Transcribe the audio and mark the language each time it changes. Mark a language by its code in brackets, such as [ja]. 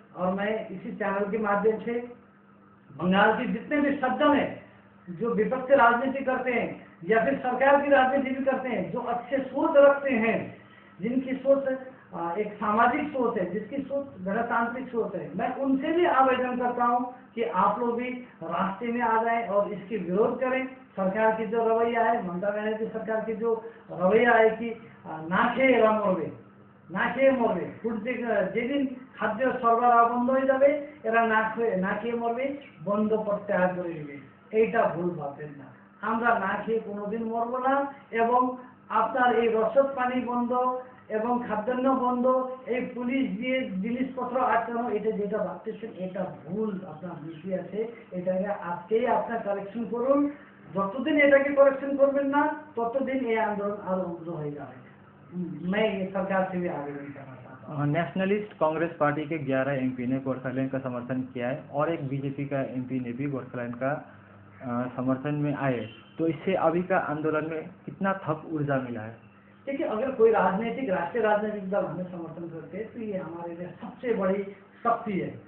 [hi] और मैं इसी चैनल के माध्यम से बंगाल के जितने भी सज्जन हैं, जो विपक्ष राजनीति करते हैं या फिर सरकार की राजनीति भी करते हैं, जो अच्छे सोच रखते हैं, जिनकी सोच एक सामाजिक सोच है, जिसकी सोच गणतांत्रिक सोच है, मैं उनसे भी आवेदन करता हूं कि आप लोग भी रास्ते में आ जाएं और इसकी विरोध करें। सरकार की जो रवैया है, ममता बनर्जी सरकार की जो रवैया है कि [bn] नाखे एरा मरबे, ना खेয়ে মরবে, যেদিন খাদ্য সরবরাহ বন্ধ হয়ে যাবে এরা না খেয়ে মরবে, বন্ধ প্রত্যাহার করে নেবে। এইটা ভুল ভাববেন না, আমরা না খেয়ে কোনোদিন মরবো না। এবং আপনার এই রসদ পানি বন্ধ এবং খাদ্যান্ন বন্ধ, এই পুলিশ দিয়ে জিনিসপত্র আটকানো, এটা যেটা ভাবতেছেন এটা ভুল, আপনার দৃষ্টি আছে, এটাকে আজকেই আপনার কারেকশন করুন। যতদিন এটাকে কারেকশন করবেন না ততদিন এই আন্দোलन আরো উগ্র হয়ে যাবে। [hi] मैं ये सरकार से भी आवेदन करना चाहता हूँ। नेशनलिस्ट कांग्रेस पार्टी के 11 एमपी ने गोरखालैंड का समर्थन किया है, और एक बीजेपी का एमपी ने भी गोरखालैंड का समर्थन में आए, तो इससे अभी का आंदोलन में कितना थप ऊर्जा मिला है? देखिए, अगर कोई राष्ट्रीय राजनीतिक दल हमें समर्थन करते हैं तो ये हमारे लिए सबसे बड़ी शक्ति है।